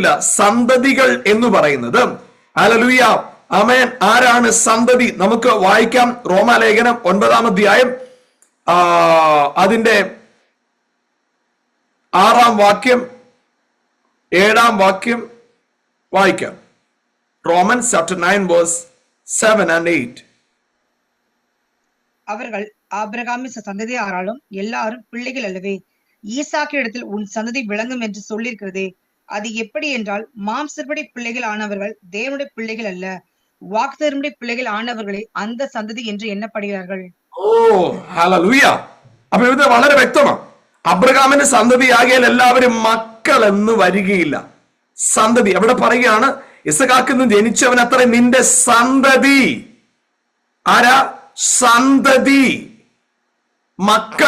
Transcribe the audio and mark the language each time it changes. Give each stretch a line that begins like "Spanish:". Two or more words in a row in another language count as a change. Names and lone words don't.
Malayalam: സന്തതികൾ എന്ന് പറയുന്നത് ഹല്ലേലൂയ ആമേൻ. ആരാണ് സന്തതി? നമുക്ക് വായിക്കാം. റോമാലേഖനം 9-ാം അധ്യായം അതിന്റെ 6-ാം വാക്യം 7-ാം വാക്യം വായിക്കാം.
English: റോമൻസ് chapter 9 verse 7 and 8.
Tamil: அவர்கள் ஆபிரகாமின் சந்ததியாராலும் எல்லாரும் பிள்ளைகள் அல்லவே, ஈசாக்கிடத்தில் உன் சந்ததி விளங்கும் என்று சொல்லியிருக்கிறதே, அது எப்படி என்றால் மாம்சப்படி பிள்ளைகள் ஆனவர்கள் தேவனுடைய பிள்ளைகள் அல்ல, வாக்குத்தத்தமுடைய பிள்ளைகள் ஆனவர்களே அந்த സന്തതി என்று എണ്ണപ്പെടുகிறார்கள்.
Malayalam: ഓ ഹല്ലേലൂയ. അപ്പൊ ഇത് വളരെ വ്യക്തമാണ്. അബ്രഹാമിന്റെ സന്തതിയാകിയാൽ എല്ലാവരും മക്കൾ എന്ന് വരികയില്ല. സന്തതി അവിടെ പറയുകയാണ്, ഇസഹാക്കിൽ നിന്ന് ജനിച്ചവൻ അത്ര നിന്റെ സന്തതി. ആരാ? സന്തതി, മക്കൾ.